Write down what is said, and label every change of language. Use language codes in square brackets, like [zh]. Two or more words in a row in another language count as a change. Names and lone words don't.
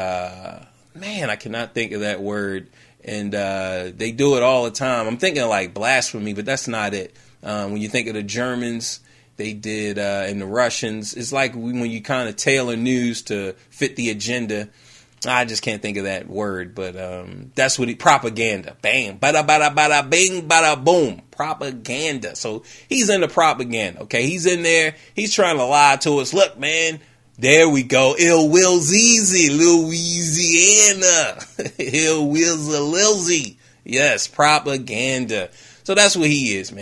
[en] Man, I cannot think of that word. And they do it all the time. I'm thinking like blasphemy, but that's not it. When you think of the Germans, they did, and the Russians, it's like when you kind of tailor news to fit the agenda. I just can't think of that word, but that's what propaganda. Bam, bada bada bada, bing bada boom, propaganda. So he's into propaganda. Okay, he's in there. He's trying to lie to us. Look, man. There we go. Ill Will Zeezy, Louisiana. Ill Will's a Lilzy. Yes, propaganda. So that's what he is, man.